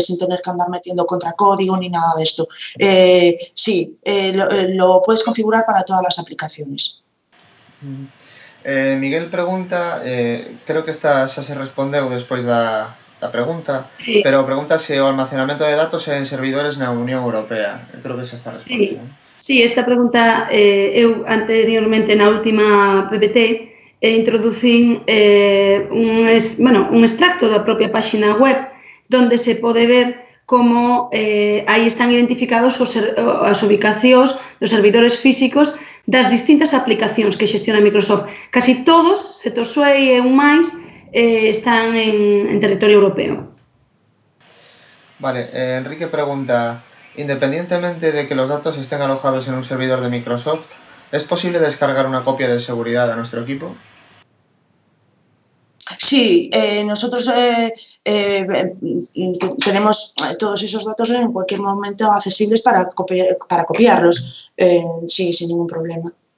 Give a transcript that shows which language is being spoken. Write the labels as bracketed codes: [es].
[es] Sin tener que andar metiendo contracódigo ni nada de esto. Sí, lo puedes configurar para todas las aplicaciones. [gl] Miguel pregunta, creo que esta xa se respondeu despois da pregunta, Sí. pero pregunta se o almacenamento de datos é en servidores na Unión Europea. Creo que xa está respondida. Sí, esta pregunta eu anteriormente na última PPT introducín un extracto da propia páxina web donde se pode ver como aí están identificados as ubicacións dos servidores físicos das distintas aplicacións que xestiona Microsoft. Casi todos, se to suei e un máis, están en territorio europeo. [es] Vale, Enrique pregunta, independientemente de que los datos estén alojados en un servidor de Microsoft, ¿es posible descargar una copia de seguridad a nuestro equipo? Sí, nosotros tenemos todos esos datos en cualquier momento accesibles para copiarlos, sí, sin ningún problema.